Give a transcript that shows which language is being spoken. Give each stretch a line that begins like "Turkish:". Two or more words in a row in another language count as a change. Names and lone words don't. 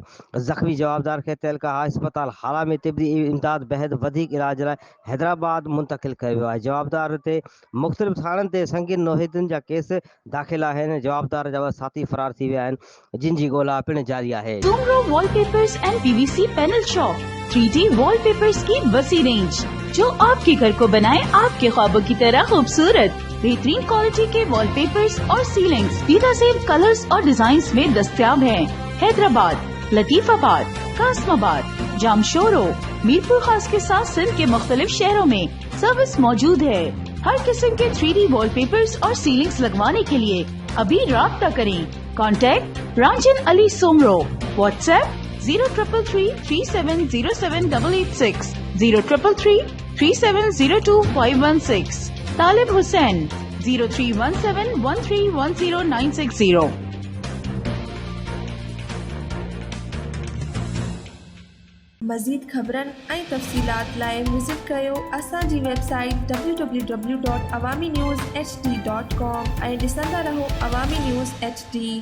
Sindhi: ज़ख़्मी जवाबदार खे तहलका अस्पताल हाला में तिब्बी इमदाद बैदि वधीक इलाज लाइ हैदराबाद मुंतक़िल कयो वियो आहे। जवाबदार ते मुख़्तलिफ़ थाणनि ते संगीन नौहियतुनि जा केस दाख़िल आहिनि। जवाबदार जा 2 साथी फरार थी विया आहिनि, जिन जी ॻोल्हा पिणु जारी आहे।
Urdu: Sumro Wallpapers and PVC Panel Shop 3D وال پیپرز کی وسیع رینج جو آپکے گھر کو بنائے آپکے خوابوں کی طرح خوبصورت. بہترین کوالٹی کے وال پیپرز اور سیلنگز بےنظیر کلرز اور ڈیزائنز میں دستیاب ہیں. حیدرآباد، لطیف آباد، قاسم آباد، جامشورو، میرپور خاص کے ساتھ سندھ کے مختلف شہروں میں سروس موجود ہے. ہر قسم کے 3D وال پیپرز اور سیلنگز لگوانے کے لیے ابھی رابطہ کریں. کانٹیکٹ رانجھن علی سومرو، واٹس ایپ 0333370786، 03333702 طالب حسین 0317131096.
Sindhi: मज़ीद ख़बरनि ऐं तफ़सीलात लाइ विज़िट कयो असांजी वेबसाइट www.awamiNewsHD.com ऐं ॾिसंदा रहो अवामी न्यूज़ HD।